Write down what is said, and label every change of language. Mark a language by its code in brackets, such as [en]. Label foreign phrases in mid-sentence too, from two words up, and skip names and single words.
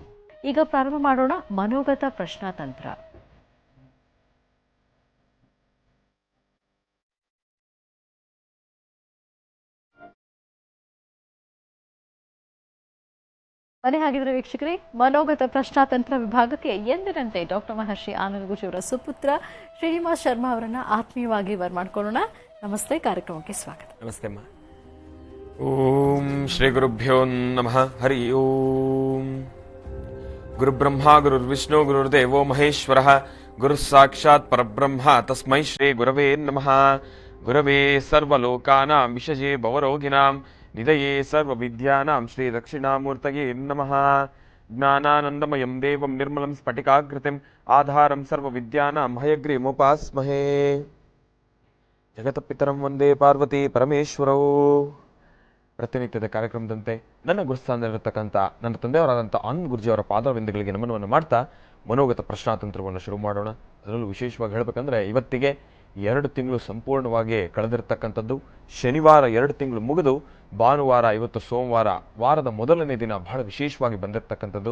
[kn] ಈಗ ಪ್ರಾರಂಭ ಮಾಡೋಣ ಮನೋಗತ ಪ್ರಶ್ನಾತಂತ್ರ. ಮನೆ ಹಾಗಿದ್ರೆ ವೀಕ್ಷಕರೇ, ಮನೋಗತ ಪ್ರಶ್ನಾತಂತ್ರ ವಿಭಾಗಕ್ಕೆ ಎಂದಿನಂತೆ ಡಾಕ್ಟರ್ ಮಹರ್ಷಿ ಆನಂದ್ ಗುರೂಜಿಯವರ ಸುಪುತ್ರ ಶ್ರೀನಿವಾಸ್ ಶರ್ಮಾ ಅವರನ್ನ ಆತ್ಮೀಯವಾಗಿ ಬರ್ಮಾಡ್ಕೊಳ್ಳೋಣ. ನಮಸ್ತೆ, ಕಾರ್ಯಕ್ರಮಕ್ಕೆ ಸ್ವಾಗತ. ನಮಸ್ತೆ ಅಮ್ಮ. [sa] ಓಂ ಶ್ರೀ ಗುರುಭ್ಯೋ ನಮಃ. ಹರಿ ಓಂ. ಗುರುಬ್ರಹ್ಮ ಗುರುರ್ವಿಷ್ಣು ಗುರುರ್ದೇವೋ ಮಹೇಶ್ವರಃ, ಗುರು ಸಾಕ್ಷಾತ್ ಪರಬ್ರಹ್ಮ ತಸ್ಮೈ ಶ್ರೀ ಗುರವೇ ನಮಃ. ಗುರವೇ ಸರ್ವಲೋಕಾನಾಂ ವಿಷಜೇ ಭವರೋಗಿಣಾಂ ನಿಧಯೇ ಸರ್ವವಿದ್ಯಾನಾಂ ಶ್ರೀ ದಕ್ಷಿಣಾಮೂರ್ತಯೇ ನಮಃ. ಜ್ಞಾನಾನಂದಮಯಂ ದೇವಂ ನಿರ್ಮಲಂ ಸ್ಫಟಿಕಾಕೃತಿಂ ಆಧಾರಂ ಸರ್ವವಿದ್ಯಾನಾಂ ಹಯಗ್ರೀವೋಪಾಸ್ಮಹೇ. ಜಗತ್ಪಿತರಂ ವಂದೇ ಪಾರ್ವತಿ ಪರಮೇಶ್ವರೌ. [kn] ಪ್ರತಿನಿತ್ಯದ ಕಾರ್ಯಕ್ರಮದಂತೆ ನನ್ನ ಗುರುಸ್ಥಾನದಲ್ಲಿರತಕ್ಕಂಥ ನನ್ನ ತಂದೆಯವರಾದಂಥ ಆನಂದ್ ಗುರುಜಿಯವರ ಪಾದವಿಂದಗಳಿಗೆ ನಮನವನ್ನು ಮಾಡ್ತಾ ಮನೋಗತ ಪ್ರಶ್ನಾತಂತ್ರವನ್ನು ಶುರು ಮಾಡೋಣ. ಅದರಲ್ಲೂ ವಿಶೇಷವಾಗಿ ಹೇಳಬೇಕಂದ್ರೆ ಇವತ್ತಿಗೆ 2 ತಿಂಗಳು ಸಂಪೂರ್ಣವಾಗಿ ಕಳೆದಿರ್ತಕ್ಕಂಥದ್ದು. ಶನಿವಾರ 2 ತಿಂಗಳು ಮುಗಿದು ಭಾನುವಾರ, ಇವತ್ತು ಸೋಮವಾರ, ವಾರದ ಮೊದಲನೇ ದಿನ ಬಹಳ ವಿಶೇಷವಾಗಿ ಬಂದಿರತಕ್ಕಂಥದ್ದು.